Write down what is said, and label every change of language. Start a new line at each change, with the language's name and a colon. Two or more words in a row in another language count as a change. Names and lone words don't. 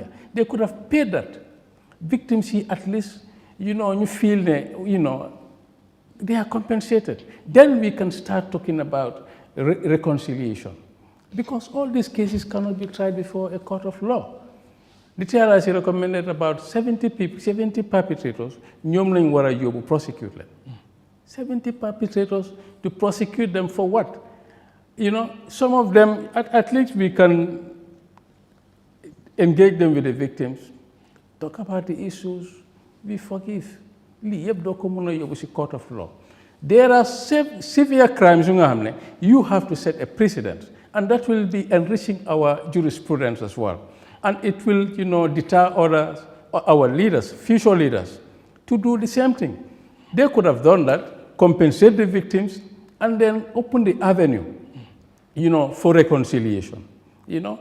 English: They could have paid that. Victims here at least, you know, you feel they are compensated. Then we can start talking about reconciliation. Because all these cases cannot be tried before a court of law. The TRRC recommended about 70 perpetrators,
Wolof: ñoom lañ war a yóbbu
English: prosecute them. 70 perpetrators to prosecute them for what? You know, some of them, at least we can engage them with the victims, talk about the issues, we forgive.
Wolof: Lii yëpp doo ko mën a yóbbu ci
English: court of law. There are severe crimes you have to set a precedent, and that will be enriching our jurisprudence as well. And it will, you know, deter others, our leaders, future leaders, to do the same thing. They could have done that, compensate the victims, and then open the avenue, you know, for reconciliation, you know.